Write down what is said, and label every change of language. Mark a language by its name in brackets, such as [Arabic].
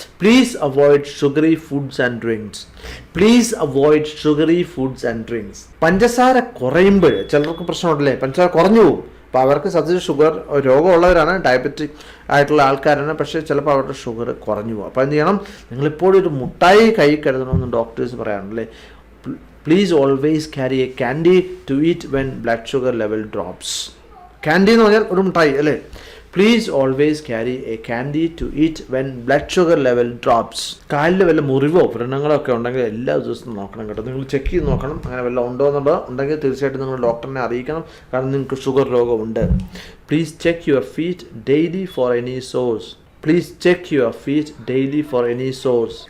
[English] Please avoid sugary foods and drinks. Please avoid sugary foods and drinks. [Malayalam] പഞ്ചസാര കുറയുമ്പോൾ ചിലർക്ക് പ്രശ്നമുണ്ടല്ലേ, പഞ്ചസാര കുറഞ്ഞു പോകും. അപ്പോൾ അവർക്ക് സത്യത്തിൽ ഷുഗർ രോഗമുള്ളവരാണ്, ഡയബറ്റിക് ആയിട്ടുള്ള ആൾക്കാരാണ്, പക്ഷേ ചിലപ്പോൾ അവരുടെ ഷുഗർ കുറഞ്ഞു പോകും. അപ്പോൾ എന്ത് ചെയ്യണം? നിങ്ങളിപ്പോഴും ഒരു മുട്ടായി കൈ കരുതണമെന്ന് doctors പറയാറുണ്ടല്ലേ. [English] Please always carry a candy to eat when blood sugar level drops. Candy [Malayalam] എന്ന് പറഞ്ഞാൽ ഒരു മിഠായി അല്ലേ. [English] Please always carry a candy to eat when blood sugar level drops. [Malayalam] കാലിൽ വല്ല മുറിവോ വ്രണങ്ങളോ ഒക്കെ ഉണ്ടെങ്കിൽ എല്ലാ ദിവസവും നോക്കണം കേട്ടോ. നിങ്ങൾ ചെക്ക് ചെയ്ത് നോക്കണം, അങ്ങനെ വല്ല ഉണ്ടോ എന്നുള്ളത് ഉണ്ടെങ്കിൽ തീർച്ചയായിട്ടും നിങ്ങൾ ഡോക്ടറിനെ അറിയിക്കണം, കാരണം നിങ്ങൾക്ക് sugar രോഗമുണ്ട്. [English] Please check your feet daily for any sores. Please check your feet daily for any sores.